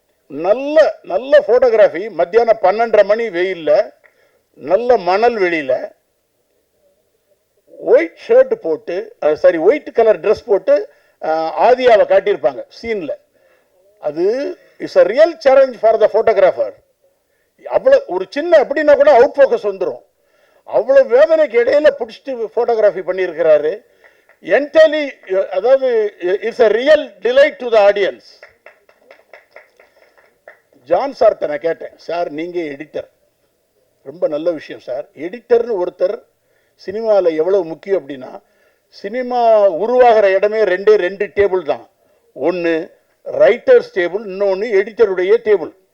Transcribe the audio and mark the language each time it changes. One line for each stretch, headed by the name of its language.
Tamil: நல்ல நல்ல போட்டோகிராஃபி. மத்தியானம் 12:30 மணி வெயில்ல, நல்ல மணல் வெளியில, ஒயிட் ஷர்ட் போட்டு ஒயிட் கலர் ட்ரெஸ் போட்டு ஆதியாவை காட்டியிருப்பாங்க சீன்ல. அது
English: Is a real challenge for the photographer.
Tamil: அவ்வளவு ஒரு சின்ன அப்படின்னா கூட அவுட் ஃபோக்கஸ் வந்துடும். அவ்வளவு வேதனைக்கு இடையில பிடிச்சிட்டு போட்டோகிராஃபி பண்ணியிருக்கிறாரு.
English: entirely,
Tamil: அதாவது
English: It's a real delight to the audience.
Tamil: John சார்ட்ட நான் கேட்டேன், சார் நீங்க எடிட்டர், ரொம்ப நல்ல விஷயம் சார். எடிட்டர்னு ஒருத்தர் சினிமாவில் எவ்வளவு முக்கியம் அப்படின்னா, சினிமா உருவாகிற இடமே ரெண்டு டேபிள் தான். ஒன்று ரைட்டர்ஸ் டேபிள், இன்னொன்று எடிட்டருடைய டேபிள்.